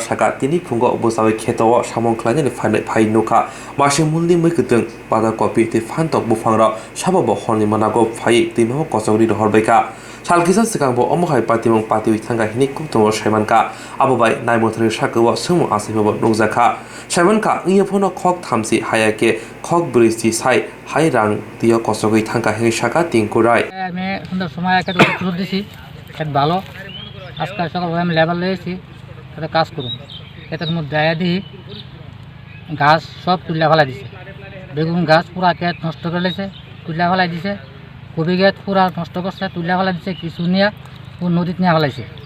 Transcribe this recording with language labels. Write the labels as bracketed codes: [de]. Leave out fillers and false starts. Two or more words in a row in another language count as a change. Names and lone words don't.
[trp] saka tini phungo busawi khetawa samong khlainani phai nuka masi muldi muikutung pada kopi ti phantok bufangra sababo horni manago phai timo kosogri horbaika Salkisa sekangbo omohai patimong patiwi thanga hinik kutomo Saimanka abobai naimothri sakawa sumu asibabo nukjaka Saimanka ngiyaphono khok thamsi hayake khok bristi sai hairang dio kosogoi thanga hi saka tingkurai [bn] আমি সুন্দর সময় একটা উত্তর দিছি খেত ভালো আজকে সকালবেলা আমি লেবার লয়েছি এটা কাজ করুন এটার মধ্যে আয়া দিই ঘাস সব তুলে ফেলাই দিছে বেগুন গাছ পুরা খেত নষ্ট করে লেছে তুলে ফেলাই দিছে কবি গাছ পুরা নষ্ট করছে তুলে ফেলাই দিছে কিছু নিয়ে ও নদীতে নিয়ে ফেলাইছে